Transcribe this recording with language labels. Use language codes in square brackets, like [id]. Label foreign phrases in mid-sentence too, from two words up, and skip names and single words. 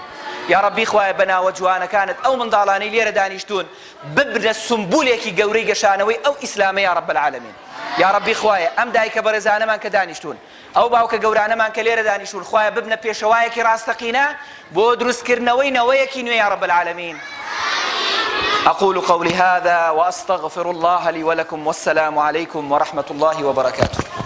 [ckb] یا ربی خوایە بەناوە جوانەکانت ئەو منداڵانەی لێرە دانیشتون ببنە سمبولێکی گەورەی گەشانەوەی ئەو ئیسلامە [ar] یا رب العالمین. [ckb] یا ربی خوایە ئەم دایکە بەڕێزانەمان کە دانیشتون، ئەو باوکە گەورانەمان کە لێرە دانیشتون، خوایە ببنە پێشەوایەکی ڕاستەقینە بۆ دروستکردنەوەی نەوەیەکی نوێ [ar] یا رب العالمین. أقول قولي هذا وأستغفر الله لي ولكم، والسلام عليكم ورحمة الله وبركاته.